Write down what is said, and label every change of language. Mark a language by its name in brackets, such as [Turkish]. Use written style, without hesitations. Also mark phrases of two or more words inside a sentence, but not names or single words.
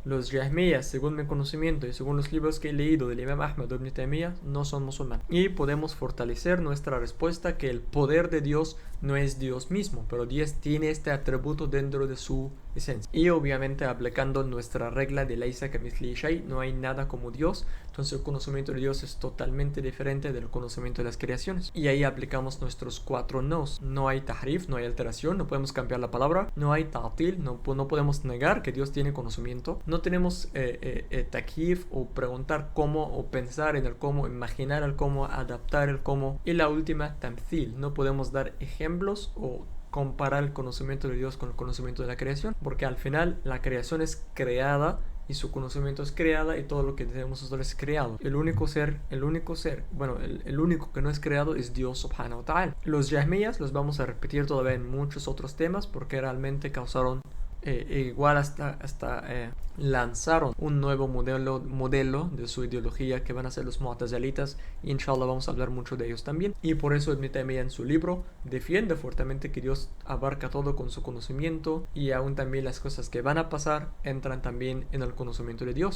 [Spanish] Los Jahmiyas, según mi conocimiento y según los libros que he leído del Imam Ahmad o Ibn Taymiyyah, no son musulmanes. Y podemos fortalecer nuestra respuesta que el poder de Dios no es Dios mismo, pero Dios tiene este atributo dentro de su esencia. Y obviamente aplicando nuestra regla de [Arabic] ليس كمثله شيء, [Spanish] no hay nada como Dios, entonces el conocimiento de Dios es totalmente diferente del conocimiento de las creaciones. Y ahí aplicamos nuestros 4 nos. No hay tahrif, no hay alteración, no podemos cambiar la palabra, no hay ta'til, no podemos negar que Dios tiene conocimiento, no tenemos takyif o preguntar cómo o pensar en el cómo, imaginar el cómo, adaptar el cómo. Y la última, tamthil, no podemos dar ejemplos o comparar el conocimiento de Dios con el conocimiento de la creación, porque al final la creación es creada y su conocimiento es creada y todo lo que tenemos nosotros es creado. El único que no es creado es Dios [Arabic] سبحانه وتعالى. [Spanish] Los Jahmiyas los vamos a repetir todavía en muchos otros temas porque realmente causaron igual hasta lanzaron un nuevo modelo de su ideología que van a ser los Mu'tazilitas, y inshallah vamos a hablar mucho de ellos también. Y por eso Ibn Taymiyyah en su libro defiende fuertemente que Dios abarca todo con su conocimiento, y aún también las cosas que van a pasar entran también en el conocimiento de Dios.